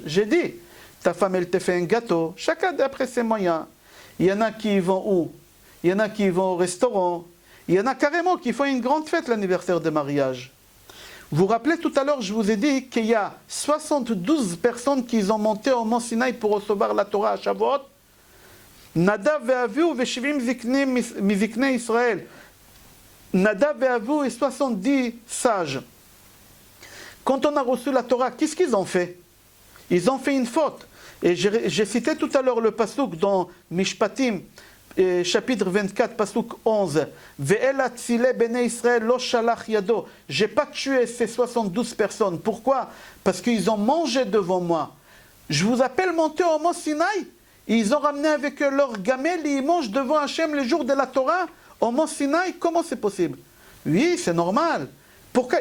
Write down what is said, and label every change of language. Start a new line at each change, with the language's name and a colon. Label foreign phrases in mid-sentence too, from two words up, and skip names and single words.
French: J'ai dit, ta femme, elle te fait un gâteau, chacun d'après ses moyens. Il y en a qui vont où? Il y en a qui vont au restaurant. Il y en a carrément qui font une grande fête l'anniversaire de mariage. Vous vous rappelez tout à l'heure, je vous ai dit qu'il y a 72 personnes qui ont monté au mont Sinaï pour recevoir la Torah à Shavuot.
Hebrew: נדב ואביהוא ושבעים מזקני ישראל.
French: Nadav ve'Avihu et 70 sages. Quand on a reçu la Torah, qu'est-ce qu'ils ont fait? Ils ont fait une faute. Et j'ai cité tout à l'heure le pasuk dans Mishpatim, chapitre 24, pasuk 11.
Hebrew: ואל אצילי בני ישראל לא שלח ידו.
French: J'ai pas tué ces 72 personnes. Pourquoi? Parce qu'ils ont mangé devant moi. Je vous appelle monter au mont Sinaï. Ils ont ramené avec eux leur gamelle et ils mangent devant Hachem le jour de la Torah au mont Sinaï. Comment c'est possible? Oui, c'est normal. Pourquoi?